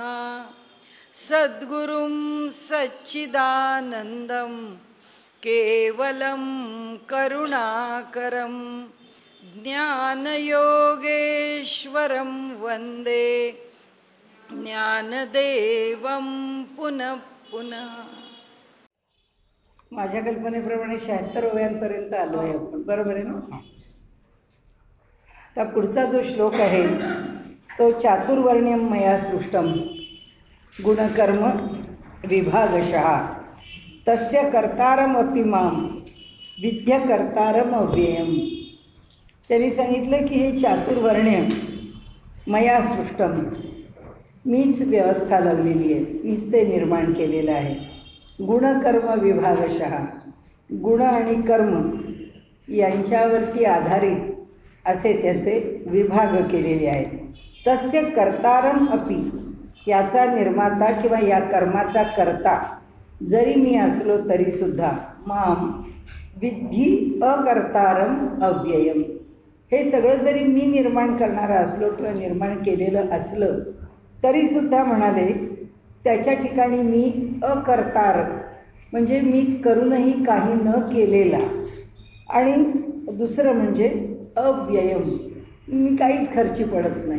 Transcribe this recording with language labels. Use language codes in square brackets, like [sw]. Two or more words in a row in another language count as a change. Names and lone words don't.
[sa] सद्गुरुं सच्चिदानन्दं केवलं करुणाकरं ज्ञानयोगेश्वरं वन्दे ज्ञानदेवं पुनः पुनः। [mr] माझ्या कल्पनेप्रमाणे 76 ओव्यांपर्यंत आलो आहे आपण, बरोबर आहे ना? आता पुढचा जो श्लोक आहे तो [sa] चातुर्वर्ण्यं मया सृष्टं गुणकर्म विभागशः तस्य कर्तारमपि मां विद्य कर्तारम अव्ययम्। [mr] त्यांनी सांगितलं की हे [sa] चातुर्वर्ण्य मया सृष्टं, [mr] मीच व्यवस्था लावलेली आहे, मीच ते निर्माण केलेलं आहे। [sa] गुणकर्म विभागशः, [mr] गुण आणि कर्म यांच्यावरती आधारित असे त्याचे विभाग केलेले आहेत। [sa] तस्य कर्तारम अपि, [mr] याचा निर्माता किंवा या कर्माचा कर्ता जरी मी असलो तरी सुद्धा [sa] माम विद्धी अकर्तारम अव्ययम, [mr] हे सगळं जरी मी निर्माण करणारा असलो किंवा निर्माण केलेलं असलं तरी सुद्धा म्हणाले त्याच्या ठिकाणी मी अकर्तार, म्हणजे मी करूनही काही न केलेला, आणि दुसरं म्हणजे अव्ययम, मी काहीच खर्ची पडत नाही।